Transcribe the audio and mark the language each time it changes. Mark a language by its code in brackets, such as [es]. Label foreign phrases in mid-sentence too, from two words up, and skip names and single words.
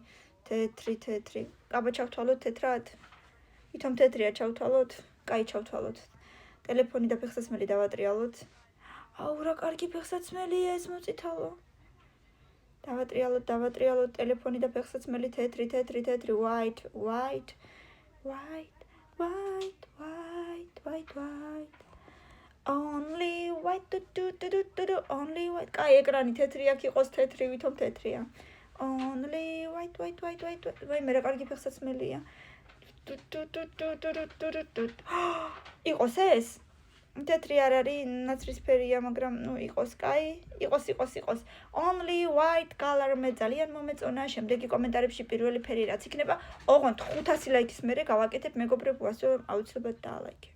[ka] კაბა ჩავთვალოთ თეთრად. ვითომ თეთრია ჩავთვალოთ? კაი ჩავთვალოთ. ტელეფონი და ფეხსაცმელი დავატრიალოთ. აუ რა კარგი ფეხსაცმელია ეს მოწითალო. დავატრიალოთ ტელეფონი და ფეხსაცმელი თეთრი white. [en] Only white only white. [ka] კაი ეკრანი თეთრი აქ იყოს თეთრი ვითომ თეთრია. [en] Only white. [ka] ვაი მე რა კარგი ფეხსაცმელია. იყოს ეს? თეთრი არ არის, ნაცრისფერია, მაგრამ ნუ იყოს, კაი, იყოს. [en] Only white color [ka] მე ძალიან მომეწონა. შემდეგი კომენტარებში პირველი ფერი რაც იქნება, ოღონდ 500 ლაიქის მერე გავაკეთებ, მეგობრებო, ასე რომ აუცილებლად დაალაიქე.